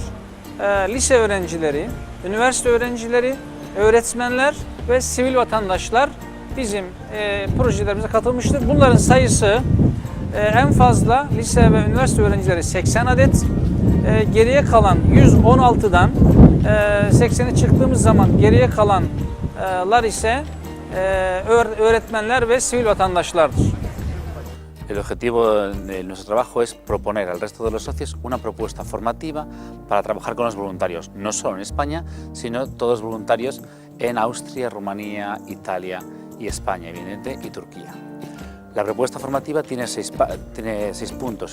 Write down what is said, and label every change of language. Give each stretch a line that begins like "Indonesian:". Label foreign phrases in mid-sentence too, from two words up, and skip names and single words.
Turkish: Lise öğrencileri, üniversite öğrencileri, öğretmenler ve sivil vatandaşlar bizim projelerimize katılmıştır. Bunların sayısı en fazla lise ve üniversite öğrencileri 80 adet. Geriye kalan 116'dan 80'e çıktığımız zaman geriye kalanlar ise öğretmenler ve sivil vatandaşlardır.
Spanish: El objetivo de nuestro trabajo es proponer al resto de los socios una propuesta formativa para trabajar con los voluntarios, no solo en España, sino todos los voluntarios en Austria, Rumanía, Italia y España, evidentemente, y Turquía. La propuesta formativa tiene seis puntos.